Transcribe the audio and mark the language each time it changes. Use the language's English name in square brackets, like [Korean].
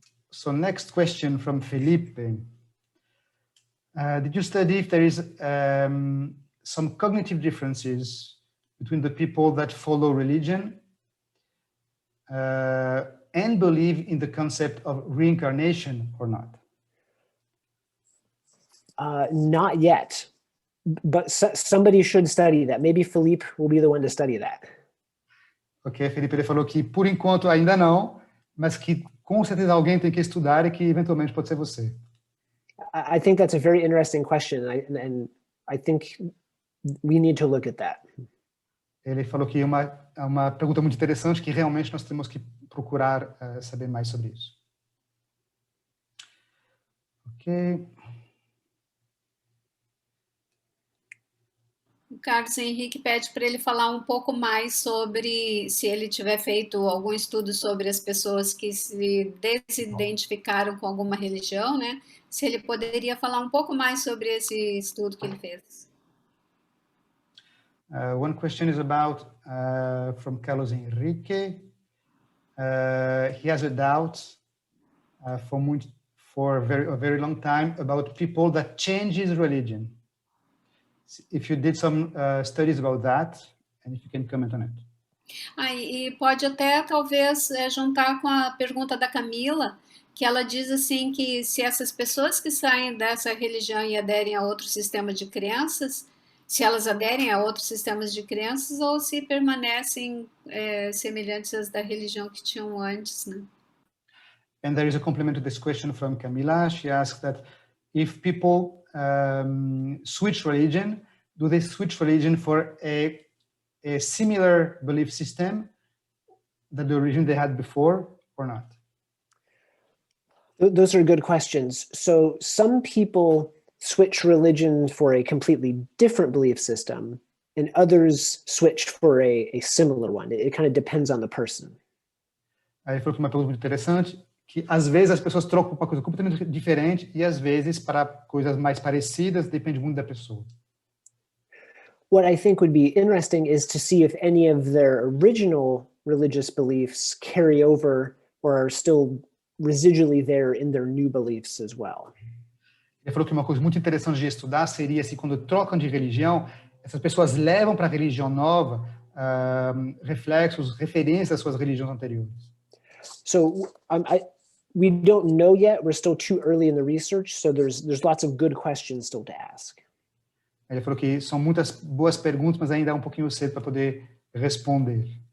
[English] So next question from Felipe. Did you study if there is some cognitive differences between the people that follow religion and believe in the concept of reincarnation or not? Not yet, but somebody should study that. Maybe Philippe will be the one to study that. [Portuguese] Ok, Felipe, ele falou que por enquanto ainda não, mas que com certeza alguém tem que estudar e que eventualmente pode ser você. [English] I think that's a very interesting question, and I think we need to look at that. [Portuguese] Ele falou que é uma pergunta muito interessante que realmente nós temos que procurar saber mais sobre isso. [English] Ok. [Portuguese] O Carlos Henrique pede para ele falar um pouco mais sobre, se ele tiver feito algum estudo sobre as pessoas que se desidentificaram com alguma religião, né? Se ele poderia falar um pouco mais sobre esse estudo que ele fez. [English] One question is about from Carlos Henrique. He has a doubt for a very long time about people that changes religion. If you did some studies about that, and if you can comment on it. [Portuguese] E pode até, talvez, juntar com a pergunta da Camila, que ela diz assim que se essas pessoas que saem dessa religião e aderem a outro sistema de crenças, se elas aderem a outros sistemas de crenças ou se permanecem semelhantes às da religião que tinham antes, né? [English] And there is a complement to this question from Camila. She asks that if people switch religion, do they switch religion for a similar belief system that the religion they had before or not? Those are good questions. So some people switch religion for a completely different belief system, and others switch for a similar one. It kind of depends on the person. [Portuguese] Aí ele falou que uma pergunta muito interessante, que às vezes as pessoas trocam para uma coisa completamente diferente e às vezes para coisas mais parecidas, depende muito da pessoa. [English] What I think would be interesting is to see if any of their original religious beliefs carry over or are still residually there in their new beliefs as well. [Portuguese] Ele falou que uma coisa muito interessante de estudar seria se quando trocam de religião, essas pessoas levam para a religião nova reflexos, referências às suas religiões anteriores. [English] So we don't know yet. We're still too early in the research, so there's lots of good questions still to ask. [Portuguese] Ele falou que são muitas boas perguntas, mas ainda é um pouquinho cedo para poder responder.